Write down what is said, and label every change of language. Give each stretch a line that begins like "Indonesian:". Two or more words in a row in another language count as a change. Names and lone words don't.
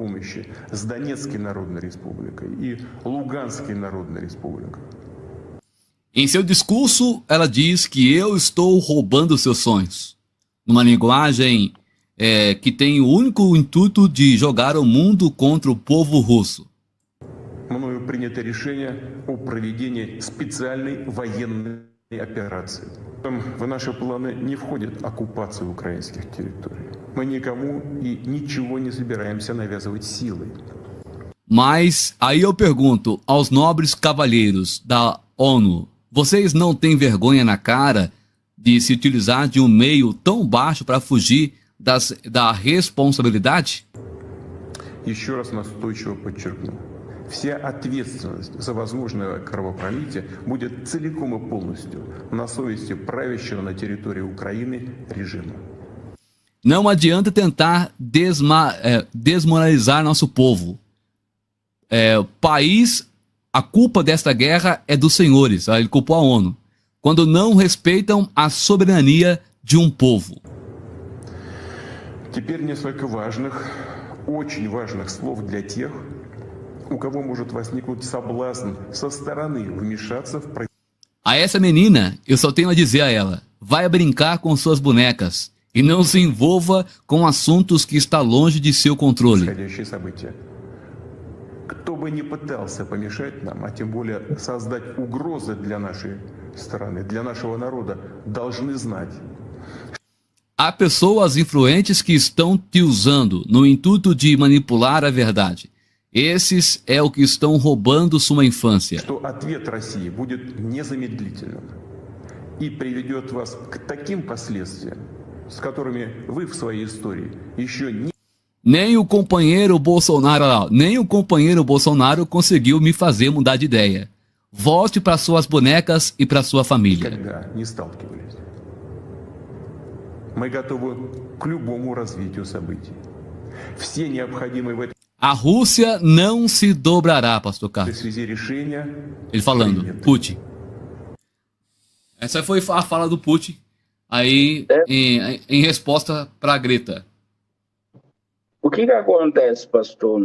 Portuguese: Em seu discurso, ela diz que eu estou roubando seus sonhos, numa linguagem que tem o único intuito de jogar o mundo contra o povo russo.
Russian: Мною принято решение о проведении специальной военной операции. В наши планы не входит оккупация украинских территорий. Мы никому и ничего не собираемся навязывать силой.
Portuguese: Mas aí eu pergunto aos nobres cavalheiros da ONU, vocês não têm vergonha na cara de se utilizar de um meio tão baixo para fugir da responsabilidade?
Russian: Еще раз настойчиво подчеркну. Вся ответственность за возможное кровопролитие будет целиком и полностью на совести правящего на территории Украины режима.
Portuguese: Não adianta tentar desmoralizar nosso povo. A culpa desta guerra é dos senhores, ele culpou a ONU, quando não respeitam a soberania de um povo.
Russian: Теперь несколько важных, очень важных слов для тех, у кого может возникнуть соблазн со стороны вмешаться в...
Portuguese: A essa menina, eu só tenho a dizer a ela, vai brincar com suas bonecas e não se envolva com assuntos que está longe de seu controle.
Russian: Кто бы ни пытался помешать нам, а тем более создать угрозы для нашей страны, для нашего народа, должны знать.
Portuguese: Há pessoas influentes que estão te usando no intuito de manipular a verdade. Esses é o que estão roubando sua infância.
Russian: Что ответ России будет незамедлительным и приведет вас к таким последствиям, с которыми вы в своей истории еще не...
Portuguese: Nem o companheiro Bolsonaro conseguiu me fazer mudar de ideia. Volte para suas bonecas e para sua família.
Russian: Никогда не сталкивались. Мы готовы к любому развитию событий. Все необходимые в этом...
Portuguese: A Rússia não se dobrará, pastor Carlos. Ele falando, Putin. Essa foi a fala do Putin aí em resposta para a Greta. O que acontece, pastor?